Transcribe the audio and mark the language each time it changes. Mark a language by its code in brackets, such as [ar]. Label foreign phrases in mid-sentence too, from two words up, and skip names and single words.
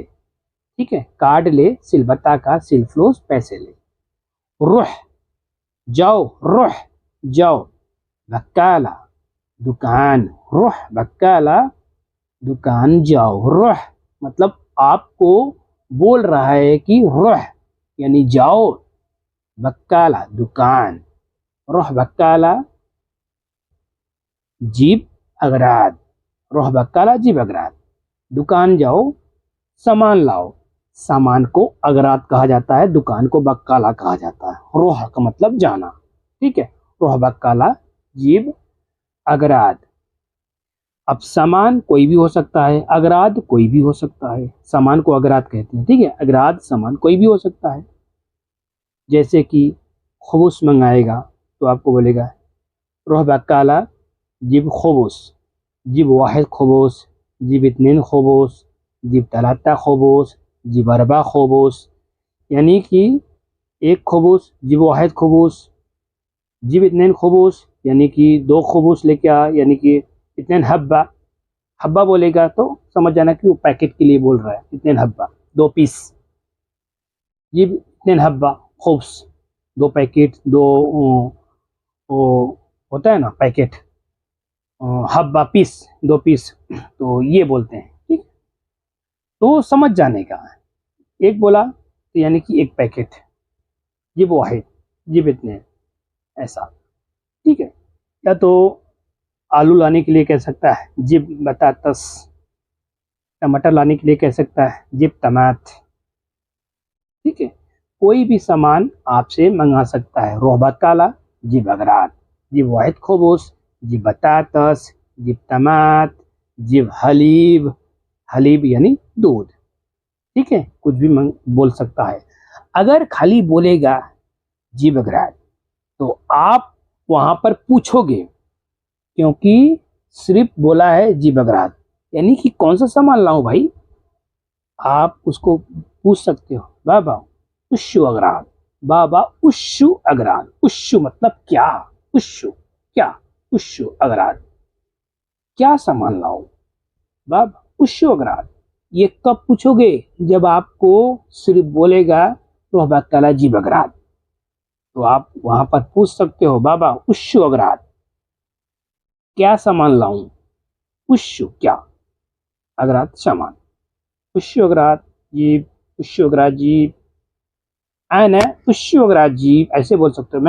[hi] ठीक है, कार्ड ले, [ar] شيل بطاقة، شيل فلوس [hi] पैसे ले। रुह जाओ, रुह जाओ, बक्काला दुकान, [ar] روح بقالة [hi] दुकान जाओ। रुह मतलब आपको बोल रहा है कि रुह यानी जाओ, [ar] بقالة دكان، روح بقالة جيب أغراض، روح بقالة جيب أغراض, [hi] दुकान जाओ सामान लाओ। सामान को अगराद कहा जाता है, दुकान को बक्काला कहा जाता है। रोह का मतलब जाना। ठीक है, [ar] روح بقالة جيب أغراض. [hi] अब सामान कोई भी हो सकता है, अगराद कोई भी हो सकता है, सामान को अगराद कहते हैं। ठीक है, अगराद सामान कोई भी हो सकता है। जैसे कि खबूस मंगाएगा तो आपको बोलेगा [ar] روح بقالة جيب خبوس، جيب واحد خبوس، جيب اثنين خبوس، جيب ثلاثة خبوس، جيب أربعة خبوس, [hi] यानी कि एक खबूस, [ar] جيب واحد خبوس، جيب اثنين خبوس [hi] यानी कि दो खबूस लेके आ, यानी कि [ar] اثنين حبة. [hi] हब्बा बोलेगा तो समझ जाना कि वो पैकेट के लिए बोल रहा है, [ar] اثنين حبة [hi] दो पीस, [ar] جيب اثنين حبة خبوس [hi] दो पैकेट, दो वो होता है ना पैकेट, हब्बा पीस दो पीस, तो ये बोलते हैं। ठीक, तो समझ जाने का। एक बोला तो यानी कि एक पैकेट, [ar] جيب واحد جيب اثنين, [hi] ऐसा। ठीक है, या तो आलू लाने के लिए कह सकता है [ar] جيب بطاطس, [hi] टमाटर लाने के लिए कह सकता है [ar] جيب طماط. [hi] ठीक है, कोई भी सामान आपसे मंगा सकता है। [ar] روح بقالة جيب أغراض، جيب واحد خبوس، جيب بطاطس، جيب طماط، جيب حليب، حليب [hi] यानी दूध। ठीक है, कुछ भी बोल सकता है। अगर खाली बोलेगा [ar] جيب أغراض [hi] तो आप वहां पर पूछोगे, क्योंकि सिर्फ बोला है [ar] جيب أغراض, [hi] यानी कि कौन सा सामान लाऊं भाई। आप उसको पूछ सकते हो [ar] بابا وشو أغراض، بابا وشو أغراض, [hi] उश्शु मतलब क्या, उश्शु क्या, [ar] وشو أغراض [hi] क्या सामान लाऊं, [ar] بابا وشو أغراض. [hi] ये कब पूछोगे, जब आपको सिर्फ बोलेगा [ar] روحبا تلا جي بغراض, [hi] तो आप वहां पर पूछ सकते हो [ar] بابا وشو أغراض [hi] क्या सामान लाऊं, उश्शु क्या, [ar] أغراض سامان، وشو أغراض جي، وشو أغراض جي، أنا وشو أغراض جي, [hi] ऐसे बोल सकते हो।